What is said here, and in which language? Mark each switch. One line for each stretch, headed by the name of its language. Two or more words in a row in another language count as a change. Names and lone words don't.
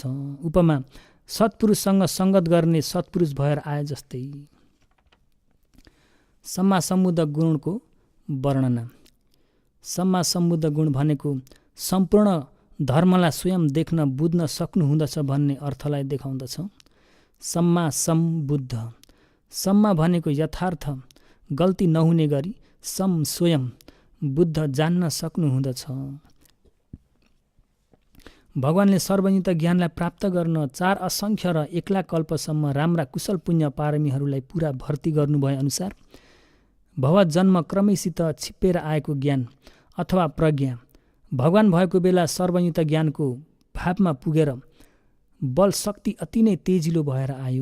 Nepali: उपमा सत्पुरुषसँग सङ्गत गर्ने सत्पुरुष भएर आए जस्तै।
Pali: सम्मा सम्बुद्ध
Nepali: गुणको वर्णना।
Pali: सम्मा सम्बुद्ध
Nepali: गुण भनेको सम्पूर्ण धर्मलाई स्वयं देख्न बुझ्न सक्नुहुँदछ भन्ने अर्थलाई देखाउँदछ।
Pali: सम्मा सम्बुद्ध।
Nepali: सम्मा भनेको यथार्थ गल्ती नहुने गरी स्वयं बुद्ध जान्न सक्नुहुँदछ। भगवानले सर्वयुक्त ज्ञानलाई प्राप्त गर्न 4 असङ्ख्य र 1 लाख कल्पसम्म राम्रा कुशल पुण्य पारमीहरूलाई पुरा भर्ती गर्नुभए अनुसार भव जन्म क्रमैसित छिप्पेर आएको ज्ञान अथवा प्रज्ञा भगवान भएको बेला सर्वयुक्त ज्ञानको भावमा पुगेर बल शक्ति अति नै तेजिलो भएर आयो।